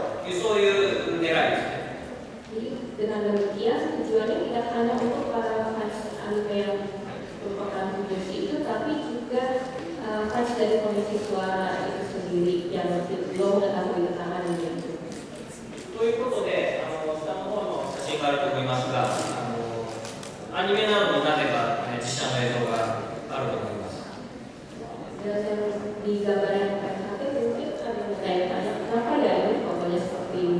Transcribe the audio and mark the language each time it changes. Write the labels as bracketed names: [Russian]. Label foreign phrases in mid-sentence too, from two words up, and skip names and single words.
[Japanese] そういう狙いですね。 [Indonesian] Jadi dengan demikian tujuannya tidak hanya untuk para fans anime yang merupakan komisi itu, tapi juga fans dari komisi suara itu sendiri yang belum mengetahui tentang anime itu. [Japanese] ということで、下の方の写真があると思いますが、アニメなのになぜか、実写の映像があると思います。 [Indonesian] Dan yang di gambar yang kalian mungkin ada yang bertanya, kenapa ya ini fotonya seperti ini?